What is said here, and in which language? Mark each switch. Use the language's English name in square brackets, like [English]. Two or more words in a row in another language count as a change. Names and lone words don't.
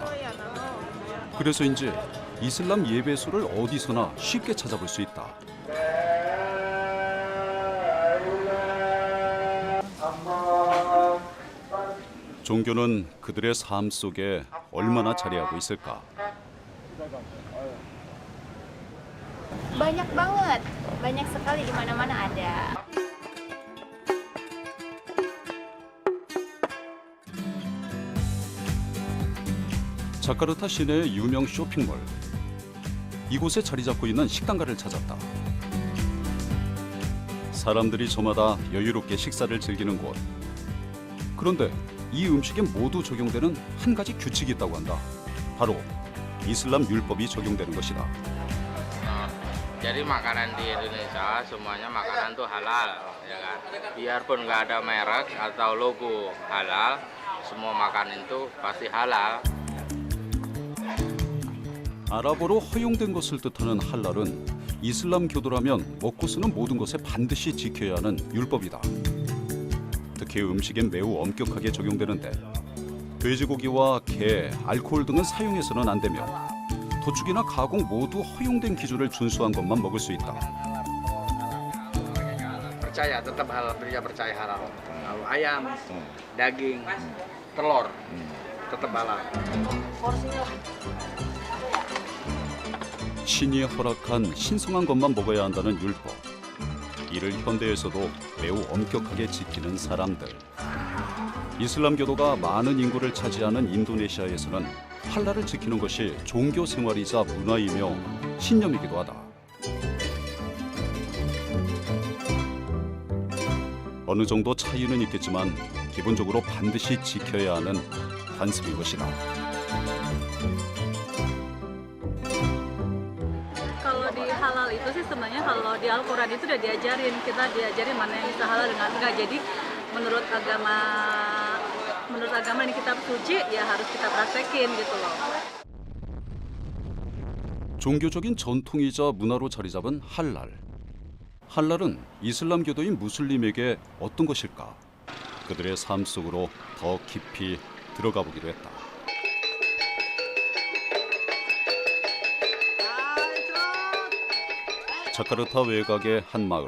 [Korean] 그래서인지 이슬람 예배소를 어디서나 쉽게 찾아볼 수 있다. 종교는 그들의 삶 속에 얼마나 자리하고 있을까? [Indonesian] Banyak banget, banyak sekali di mana-mana ada. [Korean] 자카르타 시내의 유명 쇼핑몰. 이곳에 자리 잡고 있는 식당가를 찾았다. 사람들이 저마다 여유롭게 식사를 즐기는 곳. 그런데 이 음식에 모두 적용되는 한 가지 규칙이 있다고 한다. 바로 이슬람 율법이 적용되는 것이다. [Indonesian] Jadi makanan di Indonesia semuanya makanan tuh halal, ya kan? Biarpun nggak ada merek atau logo halal, semua makanan itu pasti halal. [Korean] 아랍어로 허용된 것을 뜻하는 할랄은 이슬람 교도라면 먹고 쓰는 모든 것에 반드시 지켜야 하는 율법이다. 특히 음식엔 매우 엄격하게 적용되는데 돼지고기와 게, 알코올 등은 사용해서는 안 되며 도축이나 가공 모두 허용된 기준을 준수한 것만 먹을 수 있다. [Indonesian] Percaya, tetap halal, percaya halal. Ayam, daging, telur, tetap halal. [Korean] 신이 허락한 신성한 것만 먹어야 한다는 율법. 이를 현대에서도 매우 엄격하게 지키는 사람들. 이슬람교도가 많은 인구를 차지하는 인도네시아에서는 할랄을 지키는 것이 종교 생활이자 문화이며 신념이기도 하다. 어느 정도 차이는 있겠지만 기본적으로 반드시 지켜야 하는 관습인 것이다. [Indonesian] Kalau di halal itu sih sebenarnya kalau di Al-Quran itu udah diajarin, kita diajarin mana yang bisa halal dengan enggak. Jadi menurut agama ini kitab suci ya harus kita praktekin gitu loh. [Korean] 종교적인 전통이자 문화로 자리 잡은 할랄. 할랄은 이슬람교도인 무슬림에게 어떤 것일까? 그들의 삶 속으로 더 깊이 들어가 보기로 했다. 자카르타 외곽의 한 마을.